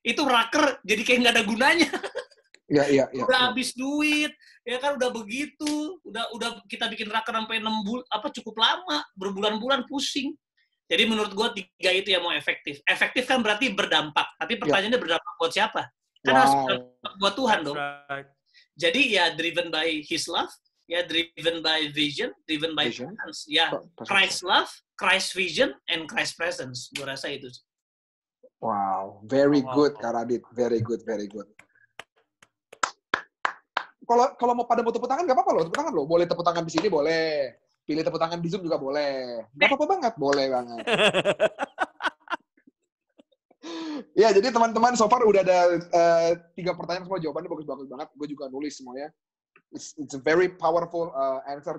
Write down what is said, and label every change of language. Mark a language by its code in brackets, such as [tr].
[id] Itu raker, jadi kayak nggak ada gunanya. Udah habis duit, ya kan udah begitu, udah kita bikin raker sampai 6 bulan, cukup lama, berbulan-bulan pusing. Jadi menurut gua 3 itu yang mau efektif. Efektif kan berarti berdampak, tapi pertanyaannya berdampak buat siapa? Kan harus berdampak buat Tuhan dong. Jadi ya [en] driven by His love, ya driven by vision, driven by presence. Ya Christ love, Christ vision, and Christ presence. [id] Gua rasa itu. [en] Wow, very good Kak Radit, very good. [id] Kalau mau pada mau tepuk tangan nggak apa-apa loh, tepuk tangan loh. Boleh tepuk tangan di sini boleh, pilih tepuk tangan di Zoom juga boleh. Nggak apa-apa banget, boleh banget. Ya, jadi teman-teman [en] so far [id] udah ada 3 pertanyaan, semua jawabannya bagus-bagus banget. Gue juga nulis semuanya. [en] It's a very powerful answer.